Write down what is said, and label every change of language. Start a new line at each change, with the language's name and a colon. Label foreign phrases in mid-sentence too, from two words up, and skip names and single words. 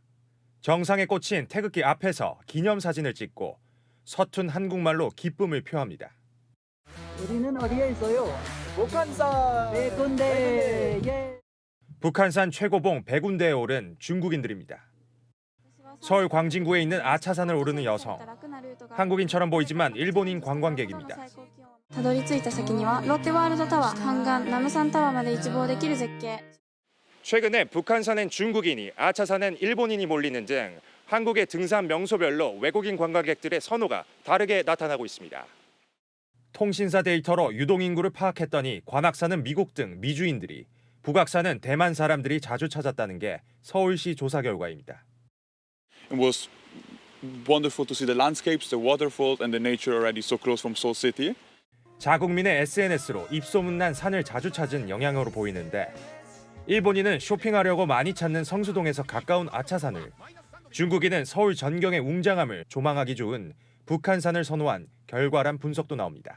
Korean: 정상에 꽂힌 태극기 앞에서 기념사진을 찍고 서툰 한국말로 기쁨을 표합니다. 우리는 어디에 있어요? 북한산 백운대. 예. 북한산 최고봉 백운대에 오른 중국인들입니다. 서울 광진구에 있는 아차산을 오르는 여성. 한국인처럼 보이지만 일본인 관광객입니다.
Japanese: たどり着いた先にはロッテワールドタワー、半岸ナムサンタワーまで一望できる絶景。
Korean: 최근에 북한산엔 중국인이, 아차산엔 일본인이 몰리는 등 한국의 등산 명소별로 외국인 관광객들의 선호가 다르게 나타나고 있습니다. 통신사 데이터로 유동인구를 파악했더니 관악산은 미국 등 미주인들이, 북악산은 대만 사람들이 자주 찾았다는 게 서울시 조사 결과입니다.
English: It was wonderful to see the landscapes, the waterfalls and the nature already so close from Seoul City.
Korean: 자국민의 SNS로 입소문난 산을 자주 찾은 영향으로 보이는데 일본인은 쇼핑하려고 많이 찾는 성수동에서 가까운 아차산을, 중국인은 서울 전경의 웅장함을 조망하기 좋은 북한산을 선호한 결과란 분석도 나옵니다.